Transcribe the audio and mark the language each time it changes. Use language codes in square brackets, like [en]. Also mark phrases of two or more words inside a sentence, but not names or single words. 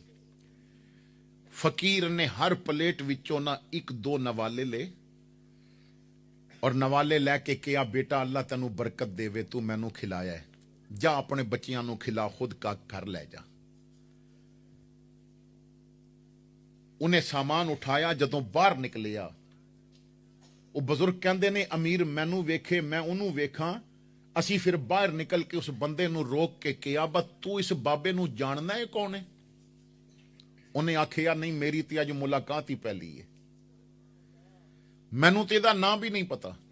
[pa] ਫ਼ਕੀਰ ਨੇ ਹਰ ਪਲੇਟ ਵਿਚੋਂ ਨਾ 1-2 ਨਵਾਲੇ ਲੇ ਔਰ ਨਵਾਲੇ ਲੈਕੇ ਕਹਾ ਬੇਟਾ ਅੱਲਾਹ ਤੈਨੂੰ ਬਰਕਤ ਦੇਵੇ, ਤੂ ਮੈਨੂੰ ਖਿਲਾਇਆ ਹੈ, ਜਾ ਅਪਣੇ ਬੱਚਿਆਂ ਨੂੰ ਖਿਲਾ, ਖੁਦ ਕਾ ਘਰ ਲੈ ਜਾ। ਉਨ੍ਹੇਂ ਸਾਮਾਨ ਉਠਾਇਆ, ਜਦੋਂ ਬਾਹਰ ਨਿਕਲਿਆ ਉਹ ਬਜ਼ੁਰਗ ਕਹਿੰਦੇ ਨੇ ਅਮੀਰ ਮੈਨੂੰ ਵੇਖੇ ਮੈਂ ਉਹਨੂੰ ਵੇਖਾਂ। ਅਸੀਂ ਫਿਰ ਬਾਹਰ ਨਿਕਲ ਕੇ ਉਸ ਬੰਦੇ ਨੂੰ ਰੋਕ ਕੇ ਕਿਹਾ ਬਸ ਤੂੰ ਇਸ ਬਾਬੇ ਨੂੰ ਜਾਣਦਾ ਹੈ ਕੌਣ ਹੈ? ਉਹਨੇ ਆਖਿਆ ਨਹੀਂ ਮੇਰੀ ਤੇ ਅੱਜ ਮੁਲਾਕਾਤ ਹੀ ਪਹਿਲੀ ਹੈ, ਮੈਨੂੰ ਤੇ ਇਹਦਾ ਨਾਂ ਵੀ ਨਹੀਂ ਪਤਾ।